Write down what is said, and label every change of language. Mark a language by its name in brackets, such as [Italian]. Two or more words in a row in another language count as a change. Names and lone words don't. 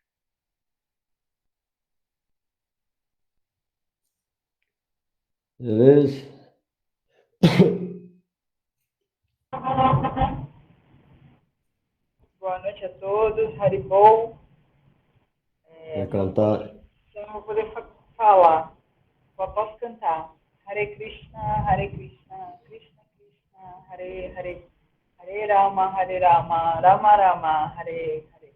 [Portuguese] Beleza? Boa noite a todos, Haribol. Vai Não cantar. vou poder falar, só posso cantar. [Sanskrit] Hare Krishna, Krishna Krishna, Hare Hare, Hare Rama, Rama Rama, Hare Hare.